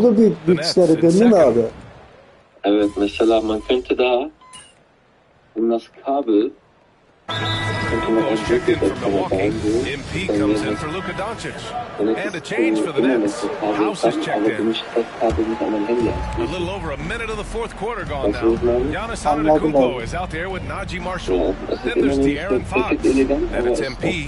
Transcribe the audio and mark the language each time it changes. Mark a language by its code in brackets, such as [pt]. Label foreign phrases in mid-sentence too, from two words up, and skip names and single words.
[en] The Nets in second. [tr] Evet, mesela [de] man könnte da das Kabel [en] Kuminga's checked in from Milwaukee. MP comes in for Luka Doncic. And a change for the Nets. House is checked in. A little over a minute of the fourth quarter gone now. Giannis Antetokounmpo is out there with Najee Marshall. Then there's De'Aaron Fox. And it's MP.